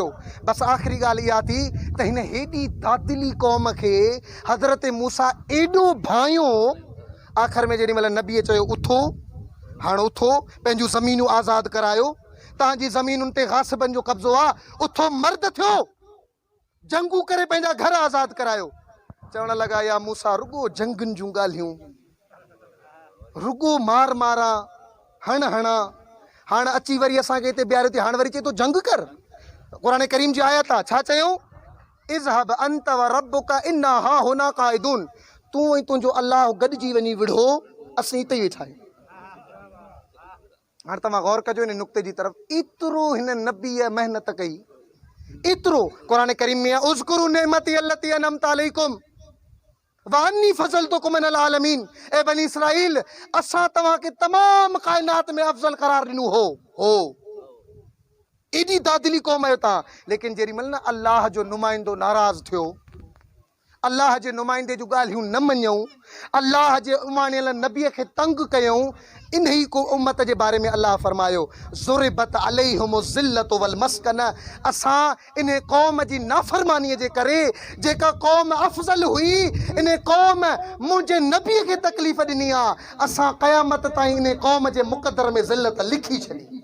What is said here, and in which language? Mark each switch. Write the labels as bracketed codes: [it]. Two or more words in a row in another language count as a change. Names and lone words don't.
[sd] बसि आख़िरी ॻाल्हि इहा थी त हिन हेॾी दादिली क़ौम खे हज़रत मूसा एॾो भायो, आख़िर में जेॾी महिल नबीअ चयो उथो, हाणे उथो, पंहिंजूं ज़मीनूं आज़ादु करायो, तव्हांजी ज़मीनुनि ते गासिबनि जो कब्ज़ो आहे, उथो मर्द थियो, जंगू करे पंहिंजा घर आज़ादु करायो। चवण लॻा या मूसा रुगो जंगुनि जूं ॻाल्हियूं, रुगो मार मारा, हण हणा, हाणे अची वरी असांखे हिते बीहारियो थी, हाणे वरी चए थो जंग कर। क़ुरान करीम जी आयत आहे, छा चयूं, [ar] اذهب أنت وربك إنا هاهنا قاعدون, [sd] तूं ऐं तुंहिंजो अलाह गॾिजी वञी विढ़ो, असीं हिते ई वेठा आहियूं। हाणे तव्हां गौर कजो हिन नुक़्ते जी तरफ़, एतिरो हिन नबीअ महिनत कई, एतिरो क़ुरान करीम में आहे, [ar] اذكروا نعمتي التي أنعمت عليكم وأني فضلتكم من العالمين, [sd] ए बनी इसराइल, असां तव्हांखे तमाम कायनात में अफ़ज़ल करार ॾिनो हो। एॾी दादिली क़ौम आहियो तव्हां। लेकिन जेॾी महिल न अलाह जो नुमाइंदो नाराज़ थियो, अलाह जे नुमाइंदे जूं ॻाल्हियूं न मञूं, अलाह जे उमाणियल नबीअ खे तंग कयूं, इन ई को उम्मत जे बारे में अलाह फरमायो, [ar] ضربت عليهم الذلة والمسكنة, [sd] असां इन क़ौम जी नाफ़रमानीअ जे करे, जेका क़ौम अफ़ज़ल हुई, इन क़ौम मुंहिंजे नबीअ खे तकलीफ़ ॾिनी आहे, असां क़यामत ताईं इन क़ौम जे मुक़दर में ज़िल्लत लिखी छॾी।